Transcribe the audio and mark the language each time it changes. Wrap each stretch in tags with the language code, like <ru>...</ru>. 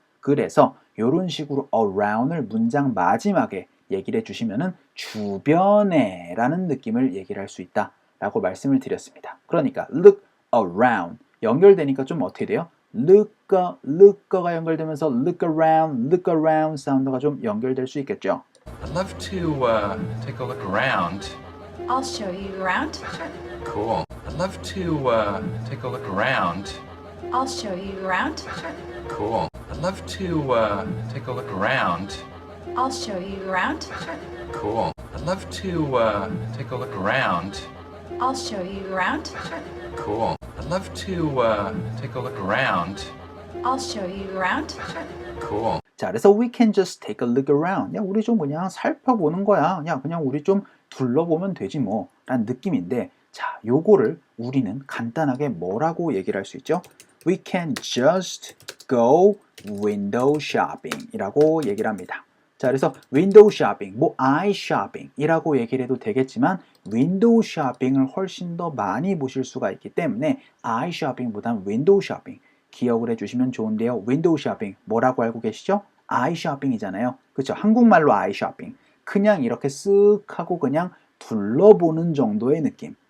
<ko>그래서 이런 식으로 around을 문장 마지막에 얘기를 해주시면은 주변에 라는 느낌을 얘기를 할 수 있다 라고 말씀을 드렸습니다. 그러니까 look around 연결되니까 좀 어떻게 돼요? look가 연결되면서 look around 사운드가 좀 연결될 수 있겠죠.</ko> <en>I'd love to take a look around. I'll show you around. Cool. I'd love to take a look around. I'll show you around. Cool. I'd love to take a look around. I'll show you around. Cool. I'd love to take a look around. I'll show you around. Cool. I'd love to take a look around. I'll show you around. Cool.</en> <ko>자, 그래서</ko> <en>we can just take a look around.</en> <ko>야, 우리 좀 그냥 살펴보는 거야. 야, 그냥 우리 좀 둘러보면 되지 뭐. 라는 느낌인데 자, 요거를 우리는 간단하게 뭐라고 얘기를 할 수 있죠?</ko> <en>We can just go window shopping</en> <ko>이라고 얘기를 합니다. 자, 그래서 window shopping, 뭐 eye shopping 이라고 얘기를 해도 되겠지만 window shopping을 훨씬 더 많이 보실 수가 있기 때문에 eye shopping보다는 window shopping 기억을 해주시면 좋은데요. 윈도우 쇼핑 뭐라고 알고 계시죠? 아이 쇼핑이잖아요. 그렇죠? 한국말로 아이 쇼핑. 그냥 이렇게 쓱 하고 그냥 둘러보는 정도의 느낌.</ko>